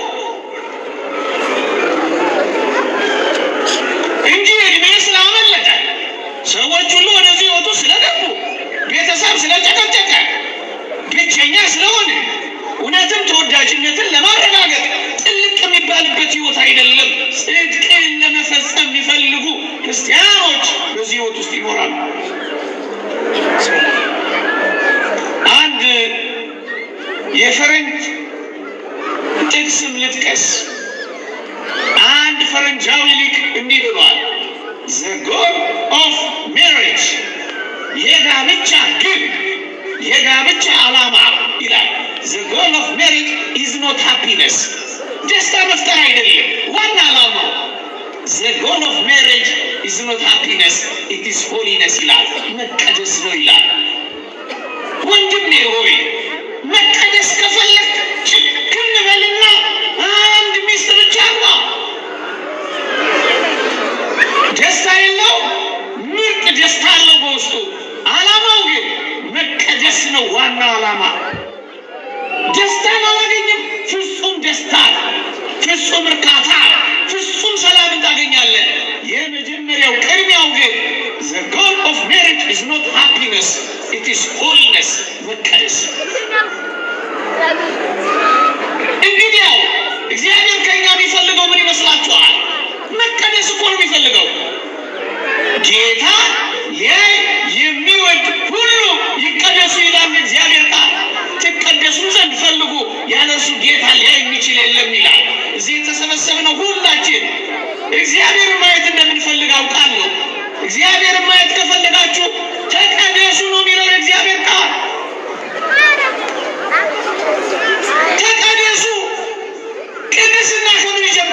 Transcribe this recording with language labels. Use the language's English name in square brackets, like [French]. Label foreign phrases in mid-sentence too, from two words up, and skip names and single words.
[Amharic] እንጂ እድሜ ስላመለጠ ሰዎች ሁሉ ወደዚህ ህይወቱ ስለገቡ ቤተሰብ ስለጨቀጨቀ ብቸኛ ስለሆነ እውነትም ተወዳጅነትን ለማረጋገጥ ጥልቅ የሚባልበት ህይወት አይደለም። ጽድቅን ለመፈጸም የሚፈልጉ ክርስቲያኖች በዚህ ህይወት ውስጥ ይኖራሉ። አንድ የፈረንጅ ጥቅስም ልጥቀስ። አንድ ፈረንጃዊ ሊቅ እንዲህ ብሏል፣ [English] the goal of marriage [Amharic] የጋብቻ ግብ የጋብቻ ዓላማ ይላል። [English] the goal of marriage is not happiness [Amharic] ደስታ መፍጠር አይደለም ዋና ዓላማው። [English] the goal of marriage is not happiness it is holiness [Amharic] ይላል። መቀደስ ነው ይላል። ወንድሜ ሆይ መቀደስ ከፈለግ ችክን በልና አንድ ሚስት ብቻ ነው። ደስታ የለው፣ ምርጥ ደስታ አለው በውስጡ። ዓላማው ግን መቀደስ ነው ዋና ዓላማ። ደስታ አላገኝም፣ ፍጹም ደስታ፣ ፍጹም እርካታ፣ ፍጹም ሰላም ታገኛለህ። የመጀመሪያው ቅድሚያው ግን [English] the goal of marriage is not happiness it is holiness [Amharic] መቀደስ። እንግዲያው እግዚአብሔር ከኛ የሚፈልገው ምን ይመስላችኋል? መቀደስ እኮ ነው የሚፈልገው። ጌታ የሚወድ ሁሉ ይቀደሱ ይላል እግዚአብሔር ቃል። ትቀደሱ ዘንድ ፈልጉ፣ ያለ እርሱ ጌታ ሊያይ የሚችል የለም ይላል። እዚህ የተሰበሰብነው ሁላችን እግዚአብሔርን ማየት እንደምንፈልግ አውቃለሁ። እግዚአብሔርን ማየት ከፈለጋችሁ ተቀደሱ ነው የሚለው እግዚአብሔር ቃል። ተቀደሱ። ቅድስና ከምን ይጀምር?